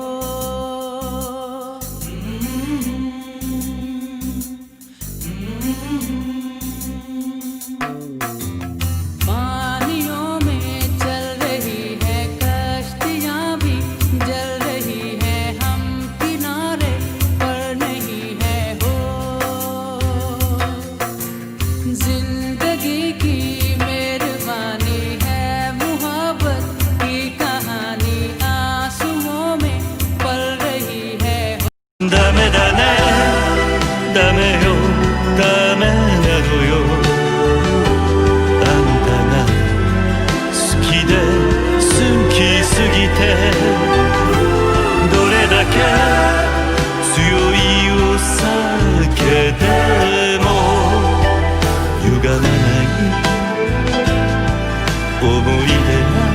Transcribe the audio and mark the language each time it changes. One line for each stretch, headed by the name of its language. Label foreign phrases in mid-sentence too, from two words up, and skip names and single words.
Hindi: पानियों में चल रही हैं कश्तियाँ भी जल रही हैं, हम किनारे पर नहीं हैं हो। जिंदगी की मेहरबानी है मुहब्बत की कहानी, आंसुओं में पल रही है हो।
Japanese: ダメだねダメよダメなのよあんたが好きで好きすぎてどれだけ強いお酒でも歪まない思い出